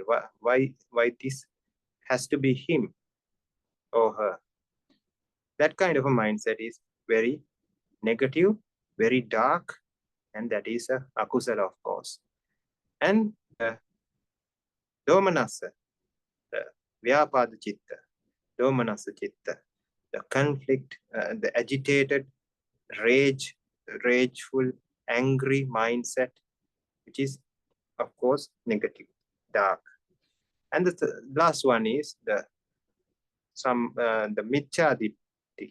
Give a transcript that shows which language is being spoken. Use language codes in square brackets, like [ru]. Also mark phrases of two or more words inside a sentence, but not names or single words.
[en] Why this has to be him or her? That kind of a mindset is very negative, very dark, and that is a akusala, of course. [pi] And domanassa, the vyapada chitta, domanassa chitta, [en] the conflict, the agitated, rageful, angry mindset, which is, of course, negative, dark. And the last one is the micchaditti.